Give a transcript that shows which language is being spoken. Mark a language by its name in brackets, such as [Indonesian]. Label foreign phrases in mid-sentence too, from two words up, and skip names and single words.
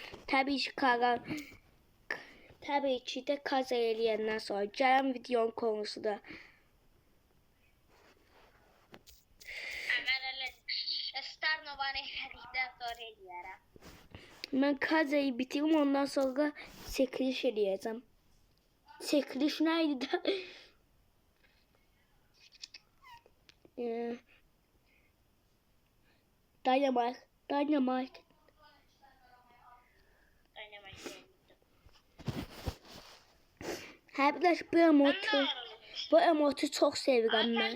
[Azerbaijani] Təbii ki də kaza eləyəndən sonra gələn videonun konusu da. Starnovanı elədikdən sonra eləyərəm. Mən kazayı bitirim, ondan sonra çekiliş eləyəcəm. [Turkish] Çekiliş neydi da? Dynamite. Arkadaş bu emotu çok seviyorum ben.